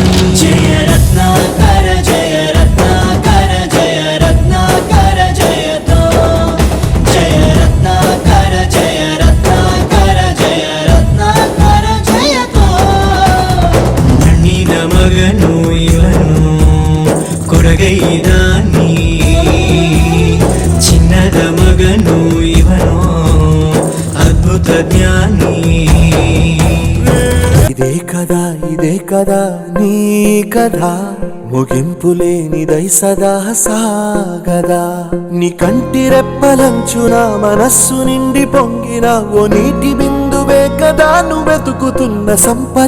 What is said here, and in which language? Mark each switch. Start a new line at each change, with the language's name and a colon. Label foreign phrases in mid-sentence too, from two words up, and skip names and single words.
Kannada: ಜಯ ರತ್ನಾಕರ ಜಯ ರತ್ನಾಕರ ಜಯ ರತ್ನಾಕರ ಜಯತೋ, ಜಯ ರತ್ನಾಕರ ಜಯ ರತ್ನಾಕರ ಜಯ ರತ್ನಾಕರ ಜಯತೋ. ಮಣ್ಣಿನ ಮಗನು ಇವನು ಕೊಡಗೈದಾನಿ, ಚಿನ್ನದ ಮಗನು ಇವನು ಅದ್ಭುತ ಜ್ಞಾನಿ.
Telugu: ఇదే కదా నీ కథ, ముగింపు లేనిదై సదా సాగదా. నీ కంటి రెప్పలంచున మనస్సు నిండి పొంగిన ఓ నీటి బిందువే కదా నువ్వెతుకుతున్న సంపద.